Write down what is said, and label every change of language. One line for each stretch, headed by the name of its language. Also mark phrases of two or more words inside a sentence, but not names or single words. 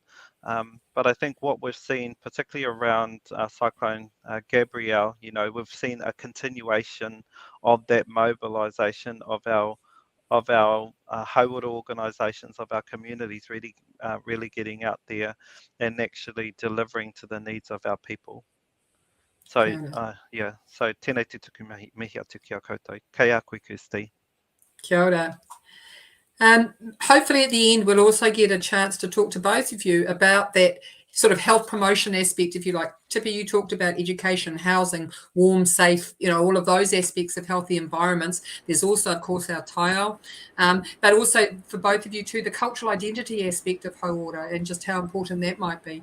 English: But I think what we've seen, particularly around Cyclone Gabrielle, we've seen a continuation of that mobilisation of our hauora organisations, of our communities, really getting out there and actually delivering to the needs of our people.
Māori: So so tēnei te tuku mihi atu ki a koutou. Kei a koe Kirsty. Kia ora.
English: Hopefully at the end we'll also get a chance to talk to both of you about that sort of health promotion aspect, if you like. Tipa, you talked about education, housing, warm, safe, all of those aspects of healthy environments. There's also, of course, our taiao, but also for both of you too, the cultural identity aspect of Hauora and just how important that might be.